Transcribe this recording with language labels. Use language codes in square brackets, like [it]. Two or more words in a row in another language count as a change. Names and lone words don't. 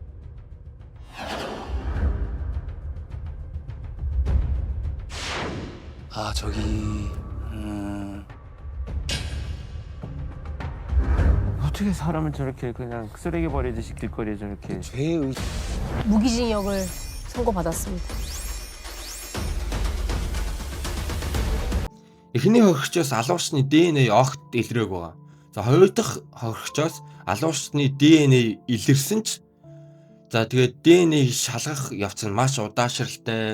[ko] 아 저기 어떻게 사람을 저렇게 그냥 쓰레기 버리듯이 길거리에 저렇게 죄의 무기징역을 선고받았습니다. [mn] Эхний хохирчоос алуурчны ДНХ огт илрээгүй байгаа. За хоёр дахь хохирчоос алуурчны ДНХ илэрсэн ч за тэгээд ДНХ шалгах явц нь маш удаашралтай.